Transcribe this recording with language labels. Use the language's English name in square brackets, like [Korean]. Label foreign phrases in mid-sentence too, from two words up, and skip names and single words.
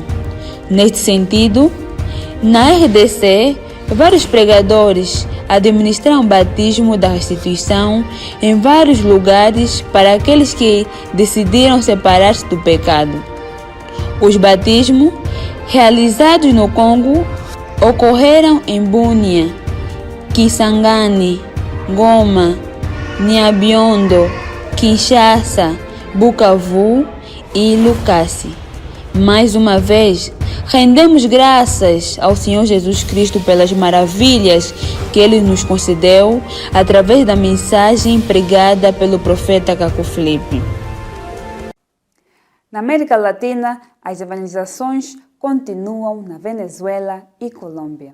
[Portuguese] Neste sentido, na RDC, vários pregadores administraram o batismo da restituição em vários lugares para aqueles que decidiram separar-se do pecado. Os batismos realizados no Congo ocorreram em Bunia, Kisangani, Goma, Nyabiondo, Kinshasa, Bukavu e Lukasi. Mais uma vez, rendemos graças ao Senhor Jesus Cristo pelas maravilhas que Ele nos concedeu através da mensagem pregada pelo profeta Kaku Filipe. Na América Latina, as evangelizações continuam na Venezuela e Colômbia.